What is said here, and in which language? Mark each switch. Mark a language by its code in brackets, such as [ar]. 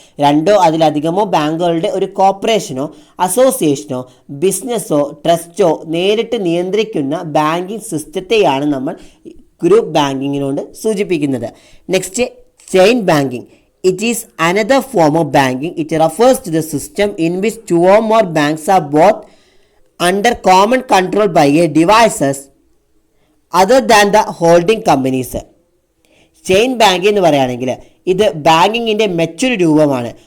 [ml] 2 അതിലധികമോ ബാങ്കുകളുടെ ഒരു കോർപ്പറേഷനോ അസോസിയേഷനോ ബിസിനസ്സോ ട്രസ്റ്റോ നേരിട്ട് നിയന്ത്രിക്കുന്ന ബാങ്കിങ് സിസ്റ്റത്തെയാണ് നമ്മൾ ഗ്രൂപ്പ് ബാങ്കിങ്ങിനോട് സൂചിപ്പിക്കുന്നത്. [en] Next, chain banking. It is another form of banking. It refers to the system in which 2 or more banks are both under common control by a devices other than the holding companies. [ml] Chain banking എന്ന് പറയുകയാണെങ്കിൽ ഇത് ബാങ്കിങ്ങിൻ്റെ മറ്റൊരു രൂപമാണ്.